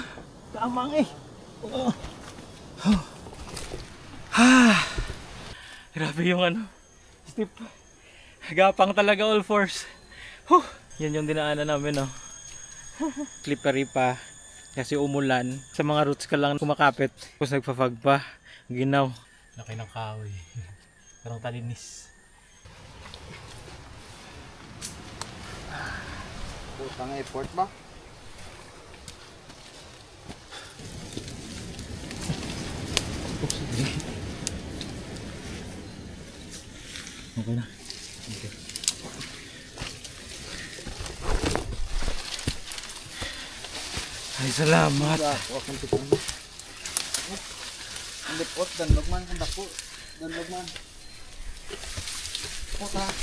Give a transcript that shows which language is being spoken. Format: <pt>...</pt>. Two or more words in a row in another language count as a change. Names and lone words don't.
<tl>Tamang oh. Grabe yung steep. Gapang talaga</tl> <en>all fours.</en> <tl>Yan yung dinaanan namin Slippery pa kasi umulan. Sa mga roots ka lang kumakapit. Tapos nagpa-fog pa. Ginaw. Laki ng kahoy. Parang talinis. Putang effort ba? Okay na. Okay. Ay, salamat.</tl> <hil>Ang lipot, danlog man. Ang dako, danlog man. Puta.</hil>